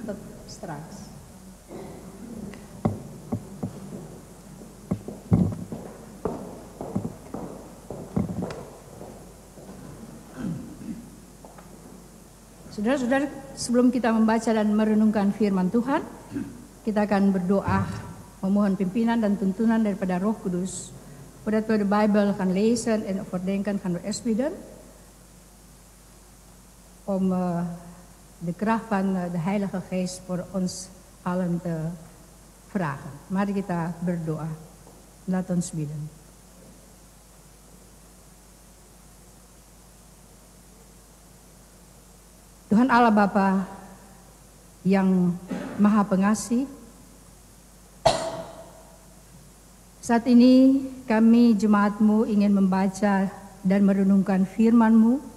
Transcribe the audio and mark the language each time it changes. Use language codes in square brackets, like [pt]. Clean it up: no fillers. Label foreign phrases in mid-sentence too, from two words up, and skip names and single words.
[nl] Tot straks. [id] Saudara-saudara, sebelum kita membaca dan merenungkan firman Tuhan, kita akan berdoa memohon pimpinan dan tuntunan daripada Roh Kudus. [nl] Voordat we de Bijbel gaan lezen en overdenken, gaan we eerst bidden om de kracht van de Heilige Geest voor ons allen te vragen. [id] Mari kita berdoa. [nl] Laat ons bidden. [id] Tuhan Allah Bapa yang Maha Pengasih, saat ini kami jemaat-Mu ingin membaca dan merenungkan firman-Mu,